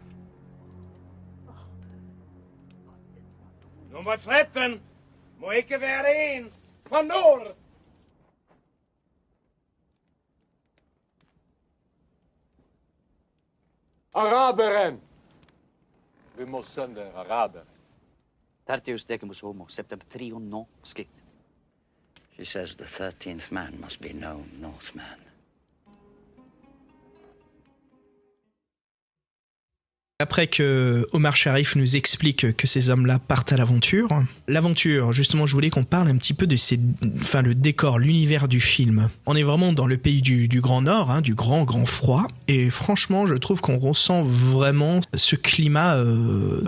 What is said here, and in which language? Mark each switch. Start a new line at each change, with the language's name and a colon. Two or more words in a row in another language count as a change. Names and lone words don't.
Danish: Nummer 13 må ikke være en fra nord. Araberen. Vi må sende araberen.
Latin: Tertius decimus homo septembrion non scict.
English: She says the 13th man must be no Northman.
French: Après que Omar Sharif nous explique que ces hommes-là partent à l'aventure, justement, je voulais qu'on parle un petit peu de le décor, l'univers du film. On est vraiment dans le pays du Grand Nord, du grand froid, et franchement, je trouve qu'on ressent vraiment ce climat glacial.